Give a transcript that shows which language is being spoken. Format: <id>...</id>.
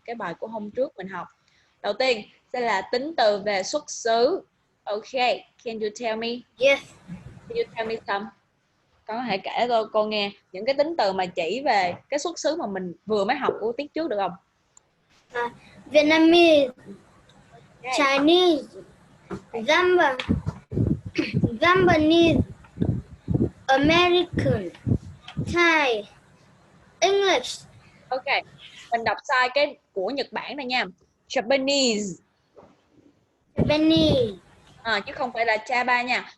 <vi>Cái bài của hôm trước mình học. Đầu tiên sẽ là tính từ về xuất xứ.</vi> <en>Ok, can you tell me? Yes. Can you tell me some?</en> <vi>Con có thể kể cho cô nghe những cái tính từ mà chỉ về cái xuất xứ mà mình vừa mới học của tiết trước được không?</vi> <en>Vietnamese, Okay. Chinese, Japanese, American, Thai, English.</en> <vi>Ok, mình đọc sai cái của Nhật Bản này nha.</vi> <en>Japanese. Japanese.</en> <vi>Chứ không phải là Japan nha.</vi>